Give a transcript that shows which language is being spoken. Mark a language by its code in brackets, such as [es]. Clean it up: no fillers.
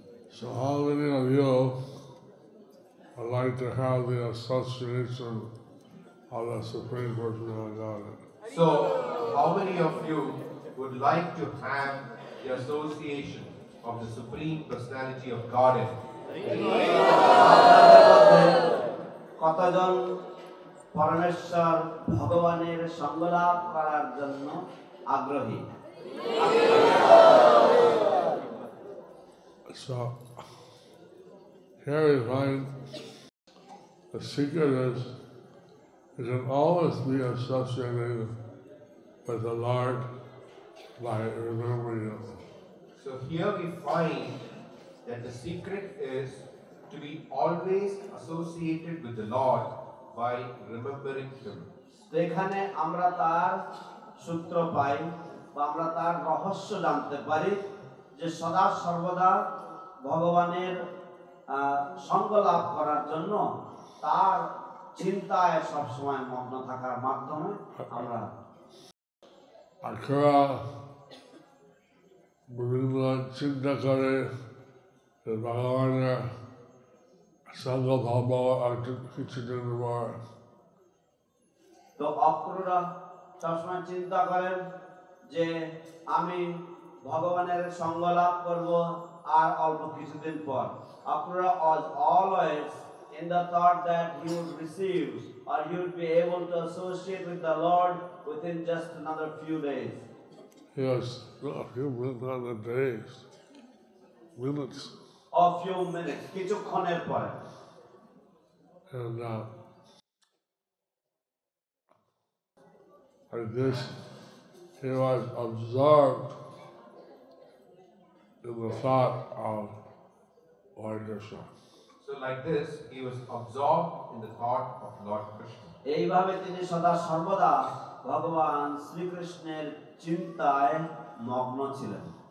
[en] So how many of you would like to have the association of the Supreme Personality of Godhead? So, how many of you would like to have the association of the Supreme Personality of Godhead? [bn] কতজন পরমেশ্বর ভগবানের সঙ্গলাভ করার জন্য আগ্রহী? [en] So here we find the secret is you can always be associated with the Lord by remembering Him. So here we find that the secret is to be always associated with the Lord by remembering Him. [bn] এখানে আমরা তার সূত্র পাই বা আমরা তার রহস্য জানতে পারি যে সদা সর্বদা ভগবানের সঙ্গ লাভ করার জন্য তার চিন্তায় সবসময় মগ্ন থাকার মাধ্যমে আমরা আখড়া বিভিন্ন চিন্তা করে ভগবানের সঙ্গ ভাব কিছুদিন পর তো অক্রুরা সবসময় চিন্তা করেন যে আমি ভগবানের সঙ্গ লাভ করব আর অল্প কিছুদিন পর [en] Akrura was always in the thought that he would receive or he would be able to associate with the Lord within just another few days. Yes, not a few minutes, not a days, minutes. A few minutes, [bn] কিছুক্ষণের পরে। [en] And like this, he was absorbed in the thought of Lord Krishna. So like this, he was absorbed in the thought of Lord Krishna. [bn] এইভাবে তিনি সদা সর্বদা ভগবান শ্রীকৃষ্ণের চিন্তায় মগ্ন ছিলেন।